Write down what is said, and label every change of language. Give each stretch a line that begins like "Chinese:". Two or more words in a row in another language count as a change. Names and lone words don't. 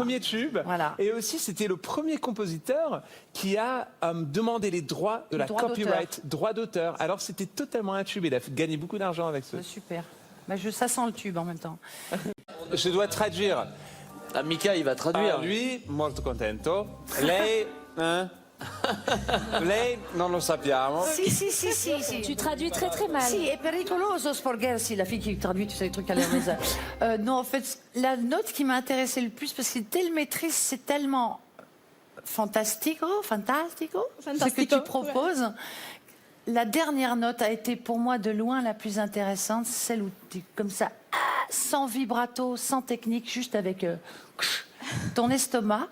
French: des premiers tubes. Voilà. Et aussi, c'était le premier compositeur qui a demandé les droits de Les la droits copyright, droits d'auteur. Alors, c'était totalement un tube. Il a gagné beaucoup d'argent avec ce. Super. Bah, ça sent le tube en même temps. Je dois traduire. Ah, Mika, il va traduire.
Italian: Ah, lui, molto contento. Lei, hein? Lei, non lo sappiamo. Si.
French: Tu traduis très très mal.
Italian: Si, è pericoloso sporgersi,
French: la fille qui traduit, tu sais, les trucs à l'air maison. Non, en fait, la note qui m'a intéressée le plus, parce que telle maîtrise, c'est tellement fantastico, ce que tu proposes. La dernière note a été pour moi de loin la plus intéressante, celle où tu es comme ça, sans vibrato, sans technique, juste avec ton estomac.